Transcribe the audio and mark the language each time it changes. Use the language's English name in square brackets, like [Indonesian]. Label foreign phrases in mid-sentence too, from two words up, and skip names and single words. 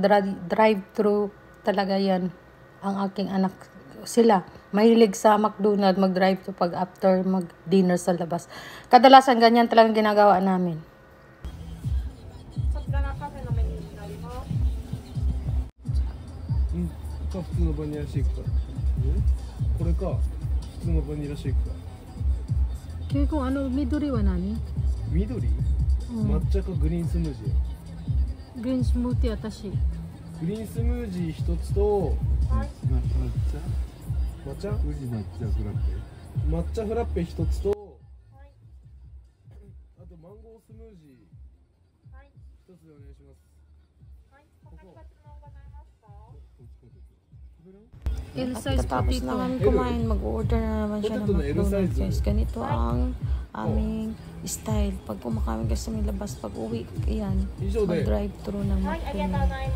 [Filipino] Drive-thru talaga yan. Ang aking anak. Sila. Mahilig sa McDonald's mag-drive-thru pag after mag-dinner sa labas. Kadalasan ganyan talagang ginagawa namin. Ito, [Japanese] 普通のバニラシェイクか。これか、普通のバニラシェイクか。 [Filipino] Kaya kung ano, [Japanese] 緑は何? 緑？抹茶かグリーンスムージー。グリーンスムージー私. グリーンスムージー一つと、抹茶？抹茶フラッペ一つと、あとマンゴースムージー一つでお願いします。 [Filipino] Tapos na kami kumain, mag-order na naman siya ng McDonald's, guys. Ganito ang aming style. Pag kumakain kasi may labas, pag uwi, yan, mag-drive-thru ng McDonald's.